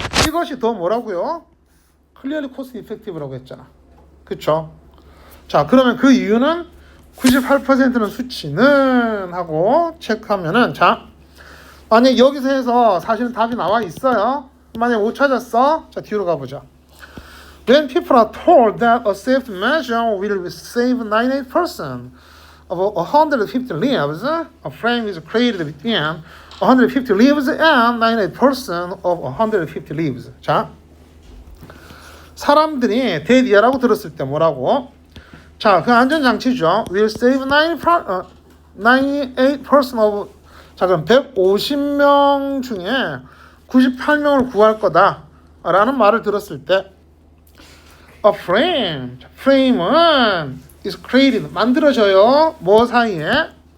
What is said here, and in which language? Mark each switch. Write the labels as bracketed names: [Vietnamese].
[Korean] 이것이 더 뭐라고요? [English] 클리어리 코스트 이펙티브라고 [Korean] 했잖아. 그쵸? 자, 그러면 그 이유는 98%는 수치는 하고 체크하면은 자, 만약 여기서 해서 사실은 답이 나와 있어요. 만약 못 찾았어. 자, 뒤로 가보자. [English] When people are told that a safe measure will save 98% of 150 lives, a frame is created between 150 lives and 98% of 150 lives. [Korean] 자, 사람들이 데디아라고 들었을 때 뭐라고? 자, 그 안전장치죠. [English] Will save 98% of [Korean] 자, 그럼 150명 중에 98명을 구할 거다 라는 말을 들었을 때 [English] A frame, [Korean] frame은 [English] is created, [Korean] 만들어져요. 뭐 사이에?